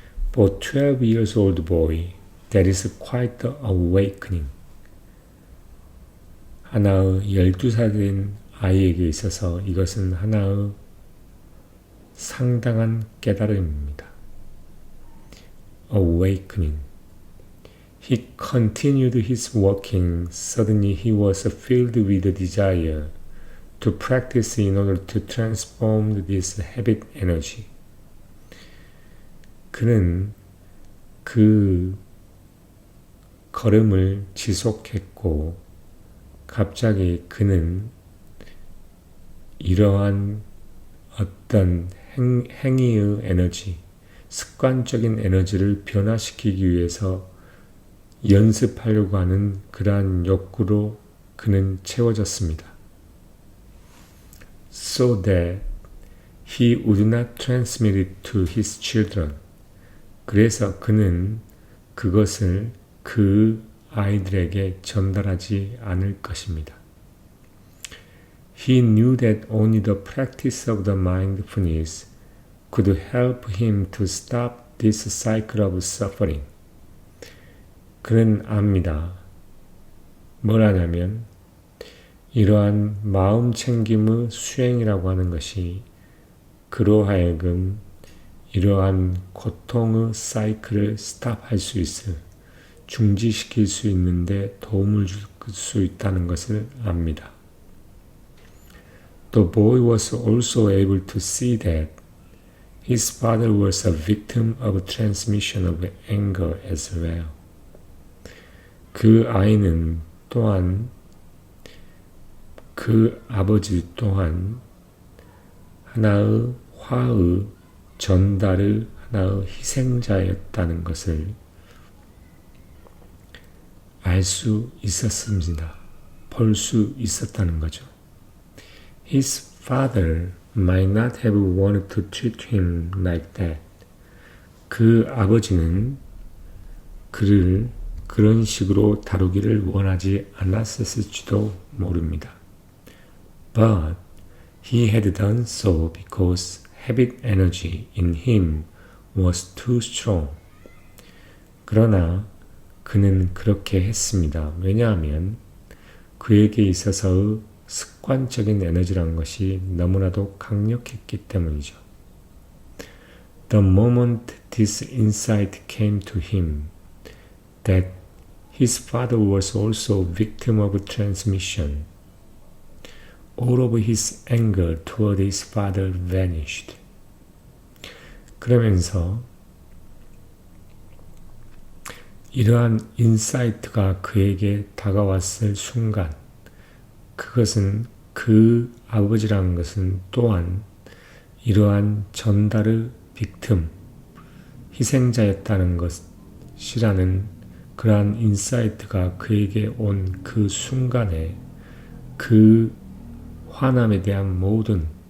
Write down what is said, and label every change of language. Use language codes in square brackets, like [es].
[en] For 12 years old boy, that is quite the awakening. [ko] 하나의 12살 된 아이에게 있어서 이것은 하나의 상당한 깨달음입니다. [en] Awakening. He continued his walking. Suddenly he was filled with a desire to practice in order to transform this habit energy. [ko] 그는 그 걸음을 지속했고 갑자기 그는 이러한 어떤 행위의 에너지, 습관적인 에너지를 변화시키기 위해서 연습하려고 하는 그러한 욕구로 그는 채워졌습니다. [en] So that he would not transmit it to his children. [ko] 그래서 그는 그것을 그 아이들에게 전달하지 않을 것입니다. [en] He knew that only the practice of the mindfulness could help him to stop this cycle of suffering. [ko] 그는 압니다. 뭘 하냐면 이러한 마음 챙김의 수행이라고 하는 것이 그로 하여금 이러한 고통의 사이클을 스탑할 수 있을, 중지시킬 수 있는데 도움을 줄 수 있다는 것을 압니다. [en] The boy was also able to see that his father was a victim of transmission of anger as well. [ko] 그 아이는 또한 그 아버지 또한 하나의 화의 전달의 하나의 희생자였다는 것을 알 수 있었습니다. 볼 수 있었다는 거죠. [en] His father might not have wanted to treat him like that. [ko] 그 아버지는 그를 그런 식으로 다루기를 원하지 않았을지도 모릅니다. [en] But he had done so because habit energy in him was too strong. [ko] 그러나 그는 그렇게 했습니다. 왜냐하면 그에게 있어서의 습관적인 에너지란 것이 너무나도 강력했기 때문이죠. [en] The moment this insight came to him that his father was also victim of transmission, all of his anger toward his father vanished. [ko] 그러면서 이러한 인사이트가 그에게 다가왔을 순간 그것은 그 아버지라는 것은 또한 이러한 전달의 빅틈, 희생자였다는 것이라는 그러한 인사이트가 그에게 온 그 순간에 그 화남에 대한 모든